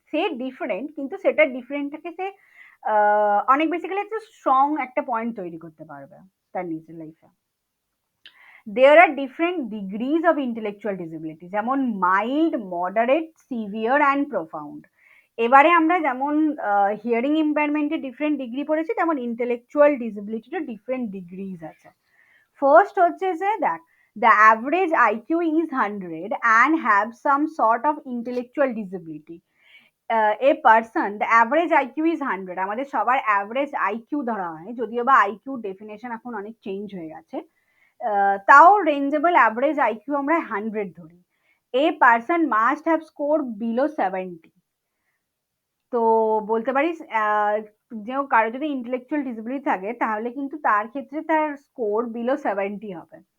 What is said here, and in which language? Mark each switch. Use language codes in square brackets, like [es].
[bn] সে different কিন্তু সেটা ডিফারেন্টটাকে সে অনেক বেসিক্যালি একটা স্ট্রং একটা পয়েন্ট তৈরি করতে পারবে তার নিজের লাইফে। [en] There are different degrees of intellectual disability, যেমন mild, moderate, severe and profound. [bn] এবারে আমরা যেমন হিয়ারিং ইম্পেয়ারমেন্টের ডিফারেন্ট ডিগ্রি পড়েছি, তেমন ইন্টেলেকচুয়াল ডিসেবিলিটিরও ডিফারেন্ট ডিগ্রিজ আছে। [en] first [bn] হচ্ছে যে দেখ, [en] the average IQ is 100 and have some sort of intellectual disability. A person, the average IQ is 100, [bn] আমাদের সবার অ্যাভারেজ আইকিউ ধরা হয়, যদিও বা আইকিউ ডেফিনেশন এখন অনেক চেঞ্জ হয়ে গেছে, তাও রেঞ্জেবল অ্যাভারেজ আইকিউ আমরা 100 ধরি। [en] A person must have score below 70। [bn] তো বলতে পারিস যে কারো যদি ইন্টেলেকচুয়াল ডিসেবিলিটি থাকে তাহলে কিন্তু তার ক্ষেত্রে তার স্কোর বিলো 70 হবে।